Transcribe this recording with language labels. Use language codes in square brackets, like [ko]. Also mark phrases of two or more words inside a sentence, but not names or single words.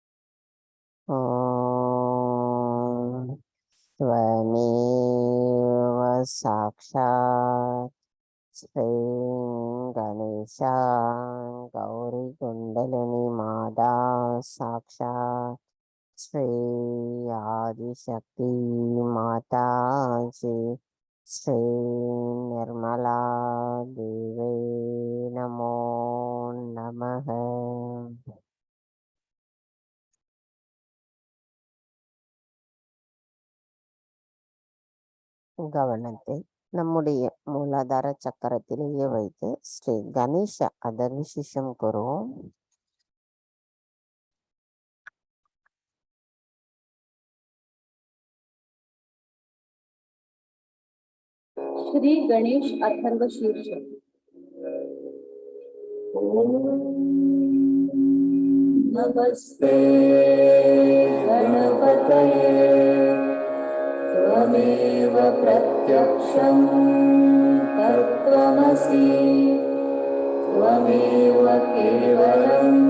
[sa] ॐ त्वमेव साक्षात् श्री गणेश गौरी कुण्डलिनी माता साक्षात् श्री आदिशक्ति माताजी श्री निर्मला देव्यै नमो नमः. [ta] கவனத்தை நம்முடைய மூலாதார சக்கரத்திலேயே வைத்து ஸ்ரீ கணேச அதர்விசேஷம் கூறுவோம். [sa] श्री गणेश अथर्व शीर्ष. नमस्ते गणपतये त्वमेव प्रत्यक्षं तत्त्वमसि त्वमेव केवलं